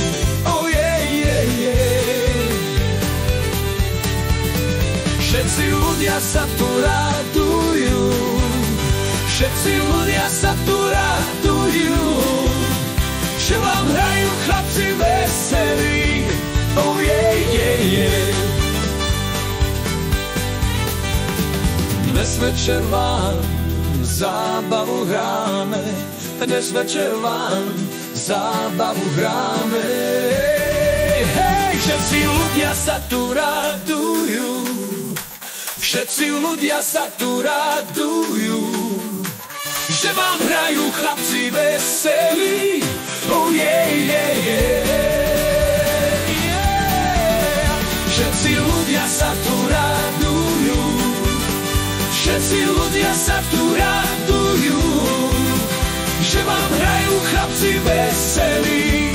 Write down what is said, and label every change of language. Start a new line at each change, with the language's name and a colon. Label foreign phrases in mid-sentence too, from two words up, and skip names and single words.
Slovak: Všetci ľudia sa tu radujú, všetci ľudia sa tu radujú, že vám hrajú chlapci veselí.
English: Oh yeah, yeah, yeah.
Slovak: Dnes večer vám zábavu hráme, dnes večer vám zábavu hráme. Hej, všetci ľudia sa tu radujú, všetci ľudia sa tu radujú, že vám hrajú chlapci veselí.
English: Oh yeah, yeah, yeah, yeah.
Slovak: Všetci ľudia sa tu radujú, všetci ľudia sa tu radujú, že vám hrajú chlapci veselí.